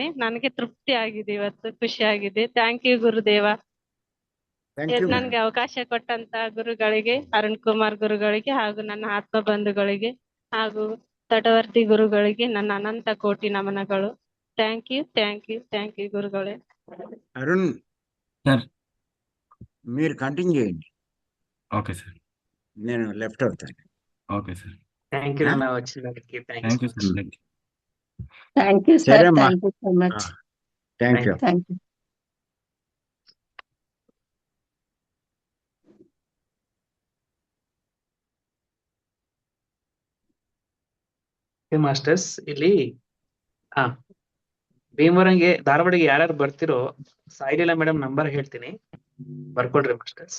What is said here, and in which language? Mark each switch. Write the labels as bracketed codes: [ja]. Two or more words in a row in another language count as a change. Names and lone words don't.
[kn] ನನಗೆ ತೃಪ್ತಿ ಆಗಿದೆ ಇವತ್ತು, ಖುಷಿ ಆಗಿದೆ. [en] thank you [kn] ಗುರುದೇವ. ನನ್ಗೆ ಅವಕಾಶ ಕೊಟ್ಟಂತ ಗುರುಗಳಿಗೆ, ಅರುಣ್ ಕುಮಾರ್ ಗುರುಗಳಿಗೆ ಹಾಗೂ ನನ್ನ ಆತ್ಮ ಬಂಧುಗಳಿಗೆ ಹಾಗೂ ತಟವರ್ತಿ ಗುರುಗಳಿಗೆ ನನ್ನ ಅನಂತ ಕೋಟಿ ನಮನಗಳು. [en] thank you గురుగోళే. [te] అరుణ్ సార్ మీరు కంటిన్యూ చేయండి. [en] Okay sir, [te] నేను లెఫ్ట్ అవుతాను. [en] Okay sir. thank you [te] అన్న వచ్చినందుకు. [en] Thank you sir. Thank you sir. [te] సరేమ్మా. [en] Thank you so much. Thank you. Thank you. [kn] ಮಾಸ್ಟರ್ಸ್ ಇಲ್ಲಿ ಭೀಮವರಂಗೆ ಧಾರವಾಡಿಗೆ ಯಾರ್ಯಾರು ಬರ್ತಿರೋ ಸಾಯಿಲೀಲಾ ಮೇಡಮ್ ನಂಬರ್ ಹೇಳ್ತೀನಿ, ಬರ್ಕೊಡ್ರಿ ಮಾಸ್ಟರ್ಸ್.